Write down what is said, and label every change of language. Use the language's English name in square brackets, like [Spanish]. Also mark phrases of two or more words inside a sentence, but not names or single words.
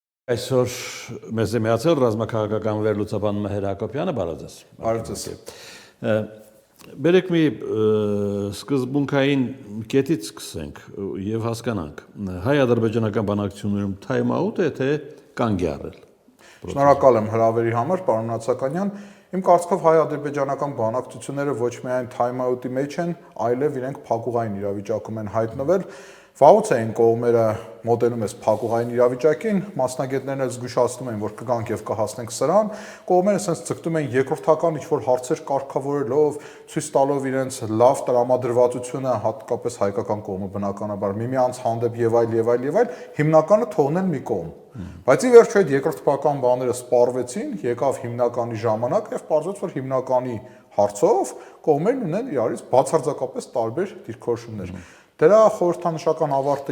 [Armenian] Այսօր մեզ է միացել ռազմաքաղաքական վերլուծաբան Մհեր Հակոբյանը, բարև ձեզ։ Բարև ձեզ։ Բերեք մի սկզբունքային կետից սկսենք եւ հասկանանք։ Հայ-ադրբեջանական բանակցություններում [English] time out [Armenian] է թե կանգ է առել։ Շնորհակալ եմ հրավերի համար, պարոն Նացականյան։ Իմ կարծիքով հայ-ադրբեջանական բանակցությունները ոչ միայն [English] time out- [Armenian] ի մեջ են, այլև իրենք փակուղային իրավիճակում են հայտնվել։ Վաղուց էին կողմերը մոտենում այս փակուղային իրավիճակին, մասնագետներն էլ զգուշացնում են, որ կգանք եւ կհասնենք սրան, կողմերը sense ցկտում են երկրորդական ինչ-որ հարցեր կարգավորելով, ցույց տալով իրենց լավ տրամադրվածությունը, հատկապես հայկական կողմը բնականաբար միմյանց հանդեպ եւ այլ, հիմնականը թողնել մի կողմ։ Բայց ի վերջո այդ երկրորդական բաները սպառվեցին, եկավ հիմնականի ժամանակ եւ պարզվեց, որ հիմնականի հարցով կողմերն ունեն իրարից բացարձակապես տարբեր դիրքորոշումներ։ Դրա խորհրդանշական ավարտը